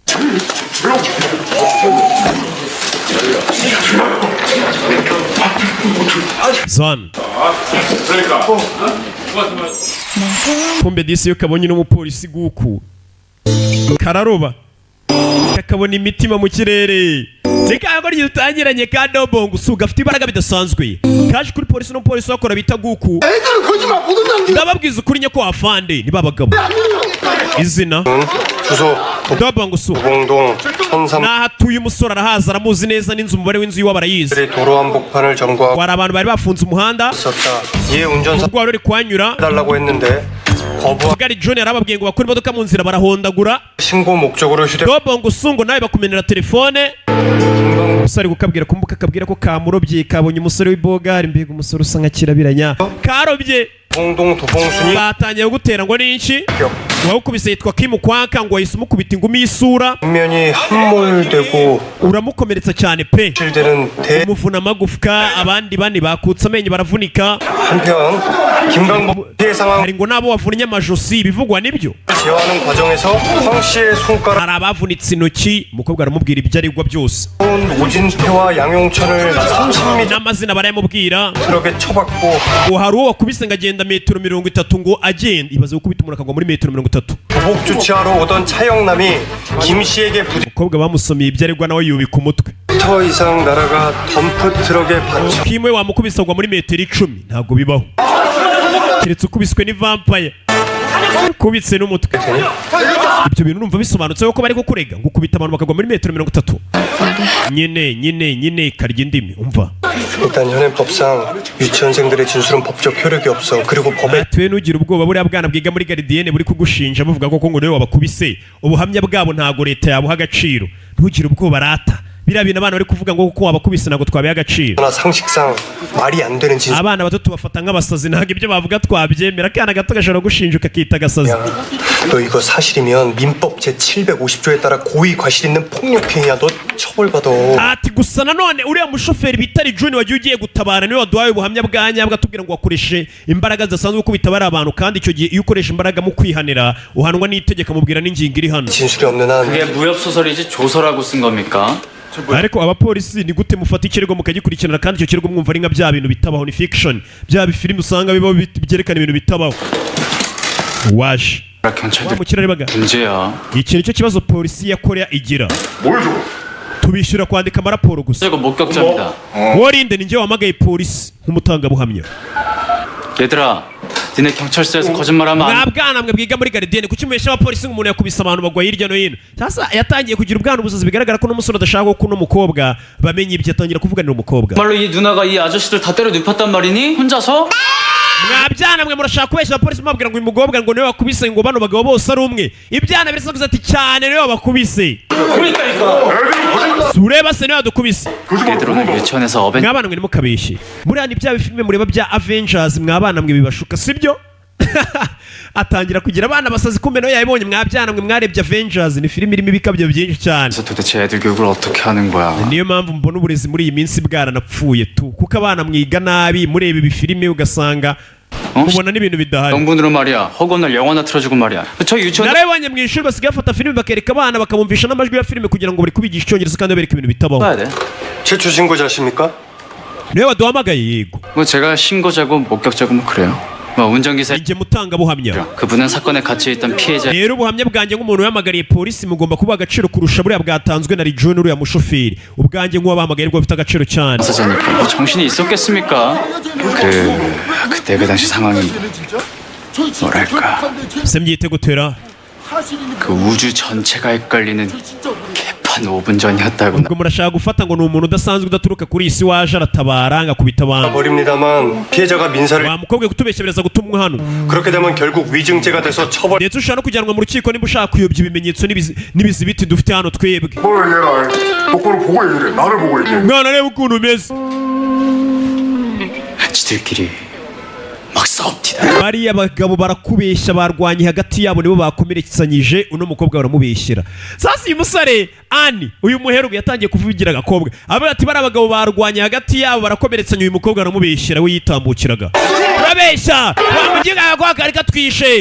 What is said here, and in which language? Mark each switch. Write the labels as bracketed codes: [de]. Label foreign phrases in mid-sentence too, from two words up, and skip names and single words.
[rw] Zan kumbe disi yo kabonye n'umupolisi Guku kararoba kakabona imitima mu kirere zikago ryutangiranye ka dobongo su gafite ibaraga bidasanzwe kaje kuri polisi n'umupolisi wakora bita Guku. Ndababwiza ukuri nyako afande ni babagabo izina [ko] 주소 [rw] dobongo su [ko] 도봉동 현삼 [rw] nahatuye umusore arahaza aramuzi neza n'inzu umubare w'inzu yiwe barayizi. [ko] 도로 한복판을 점거하고 [rw] wari abantu bari bafunze umuhanda [ko] 있었다. 이에 운전사 [rw] ubwo wari uri kuhanyura [ko] 달라고 했는데 거부한 [rw] Gari John yarababwiye ngo bakore imodoka mu nzira barahondagura. [ko] 신고 목적으로 휴대폰 [rw] Dobongo sungo nawe bakumenera telefone. Umusore gukabwira kumbuka kabwira ko kamurobye kabonye umusore w'ibogari mbega umusore usa nka kirabiranya karobye. [ko] 도봉동 도봉순이 [rw] Batangiye gutera ngo n'iki wawukubise yitwa Kim Kwanka ngo yahise umukubita ingumi y'isura [ko] 뒷면이 함몰되고 [rw] uramukomeretsa cyane pe [ko] 실되는 대 [rw] umuvuna amagufwa abandi bane bakutse amenyo baravunika. [ko] 한편 김강복 피해 상황 [rw] Hari ngo nabo wavunnye amajosi bivugwa nibyo. [ko] 제어하는 과정에서 황 씨의 손가락 [rw] Hari abavunitse intoki umukobwa aramubwira ibyo arigwa byose [ko] 오진태와 양용천을 30m [rw] n'amazina barayamubwira [ko] 트럭에 쳐박고 [rw] ngo hari uwo wakubise ngo agenda metero 30 ngo agenda. Ibaze gukubita umuntu akagwa muri metero 30. [ko] 보복 조치하러 오던 차영남이 김 씨에게 [rw] umukobwa bamusomeye ibyo aregwa nawe yubika umutwe. [ko] 9m 이상 날아가 덤프 트럭에 받쳐 [rw] kimwe wamukubise agwa muri metero 10 ntabwo bibaho keretse ukubiswe ni vampire kubitse n'umutwe. Ibyo bintu numva bisobanutse ko bari kukurega ngo ukubita abantu bakagwa muri metero 30. nyine karya indimi umva. [ko] 일단 현행법상 유치원생들의 진술은 법적 효력이 없어. 그리고 법에 [rw] twe nugira ubwoba buriya bwana bwiga muri Gardienne buri kugushinja buvuga ko ngo niwe wabakubise ubuhamya bwabo ntago leta yabuha agaciro. Ntugire ubwoba rata biriya bintu abana bari kuvuga ngo kuko wabakubise ntabwo twabiha agaciro. [ko] 나 상식상 말이 안 되는 진술. [rw] abana bato tubafata nk'abasazi ntabwo ibyo bavuga twabyemera. akana gato gashobora gushinjuka akita agasazi. [ko] 너 이거 사실이면 민법 제 750조에 따라 고의 과실 있는 폭력행위야. 너 처벌받아. [rw] ati gusa nanone uriya mushoferi bitari June wagiye ugiye gutabara niwe waduhaye ubuhamya bwa nyabwo atubwira ngo wakoreshe imbaraga zidasanzwe gukubita bari abantu, kandi icyo gihe iyo ukoresha imbaraga mu kwihanira uhanwa n'itegeko mubwira n'ingingo iri hano. [ko] 진술이 없는 한 그게 무협 소설이지 조서라고 쓴 겁니까? [rw] ariko abapolisi ni gute mufata ikirego mukagikurikirana kandi icyo kirego mwumva ari nka bya bintu bitabaho, ni fiction, bya bifilimi usanga bibaho byerekana ibintu bitabaho. waje [ko] 경찰들 [rw] wamukira rebaga [ko] 문제야. [rw] iki nicyo kibazo polisi ya Korea igira. tubishyura kwandika amaraporo gusa. [ko] 이거 목격자입니다. [rw] warinde ni njye wamagaye polisi nk'umutangabuhamya. [ko] 얘들아, 니네 경찰서에서 거짓말하면 안. [rw] bwana mwe bwiga muri Gardienne kuki mubesha abapolisi ngo umuntu yakubise abantu bagwa hirya no hino. sasa yatangiye kugira ubwana ubusazi bigaragara ko n'umusore adashaka ko kuno mukobwa bamenye ibyo, atangira kuvuganira umukobwa. [ko] 정말로 이 누나가 이 아저씨들 다 때려 눕혔단 말이니? 혼자서? [rw] mwabyana mwe murashaka kubeshya abapolisi mubabwira ngo uyu mukobwa ngo niwe wakubise ngo bano bagabo bose ari umwe. ibyana birasakuza ati cyane niwe wabakubise. sureba se niwe wadukubise. [ko] 얘들 오늘 유치원에서 어벤 [rw] mwabana mwe ntimukabeshye. buriya ni bya bifilime mureba bya Avengers, mwabana mwe bibashuka sibyo? atangira kugira abana basazi kumbe nawe yabibonye. mwabyana mwe mwarebye Avengers, ni filime irimo ibikabyo byinshi cyane. [ko] 도대체 애들 교육을 어떻게 하는 거야? [rw] niyo mpamvu mbona uburezi muri iyi minsi bwaranapfuye tu, kuko abana mwiga nabi mureba ibi filime ugasanga mubona n'ibintu bidahari. [ko] 영분으로 말이야. 허구날 영화나 틀어주고 말이야. 저 유치원 [rw] narabibonye mu ishuri basigaye bafata filime bakereka abana bakabumvisha n'amajwi ya filime kugira ngo bari kubigisha icyongereza kandi babereka ibintu bitabaho. [ko] 봐야 돼. 최초 신고자십니까? [rw] niwe waduhamagaye. yego [ko] 뭐 제가 신고자고 목격자고 뭐 그래요. 뭐 운전기사 [rw] njye mutangabuhamya. [ko] 그분은 사건에 갇혀 있던 피해자. [rw] rero ubuhamya bwanjye nk'umuntu wamagariye polisi mugomba kuba agaciro kurusha buriya bwatanzwe na June uriya mushoferi. ubwanjye nk'uwabahamagaye rwo bufite agaciro cyane. [ko] 사자니까 뭐 정신이 있었겠습니까? 그때 그 당시 상황이 뭐랄까 [rw] se mbyite gutera [ko] 그 우주 전체가 헷갈리는 개판 5분 전이었다고. [rw] ubwo murashaka gufata ngo ni umuntu udasanzwe udaturuka kuri iyi si waje aratabara ngakubita abantu. [ko] 버립니다만 피해자가 민사를 [rw] wa mukobwa kutubeshya biraza gutumwa hano. [ko] 그렇게 되면 결국 위증죄가 돼서 처벌. [rw] ndetse ushobora no kujyanwa mu rukiko niba ushaka kuyobya ibimenyetso n'ibizibiti dufite hano twebwe. [ko] 뭘 얘라 똑바로 보고 얘기해. 나를 보고 얘기해. [rw] mwana reba ukuntu umeze. [ko] 지들끼리 막 싸웁니다. [rw] bariya bagabo barakubeshya, barwanye hagati yabo nibo bakomeretsanyije uno mukobwa baramubeshyera. sasa uyu musore Ani uyu muherugu yatangiye kuvugira agakobwa avuga ati bari abagabo barwanye hagati yabo barakomeretsanya uyu mukobwa baramubeshyera we yitambukiraga. urabeshya wamugiga agakobwa kari katwishe.